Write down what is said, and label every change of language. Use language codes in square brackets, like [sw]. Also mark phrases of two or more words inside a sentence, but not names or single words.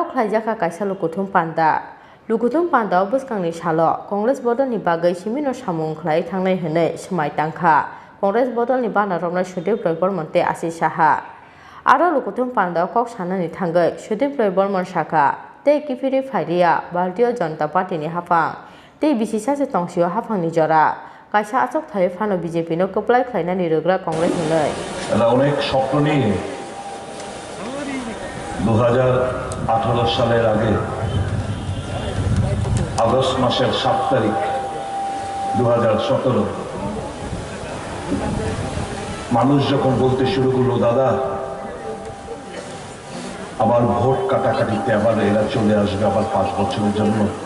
[trp] khlaijaka kaisa lukuthum panda lukuthum panda bwskangni salo Congress bodol ni bagai simi no samung khlai thangnai hwnoi smai tangkha Congress bodol ni bana romnai Sudip Roy Burman tei Ashish Saha aro lukuthum panda kok sanani thangai Sudip Roy Burman Shaka tei kifiri phailiya Bharatiya Janata Party ni hafang tei bisi saje tongsio hafang ni jora kaisa achuk thai phano BJP no kuplai khlainani rogra Congress hwnoi [bn] এরা অনেক স্বপ্ন নিয়ে 2018 সালের আগে আগস্ট মাসের 7 তারিখ 2017 মানুষ যখন বলতে শুরু করলো দাদা আবার ভোট কাটাকাটিতে আবার এরা চলে আসবে আবার 5 বছরের জন্য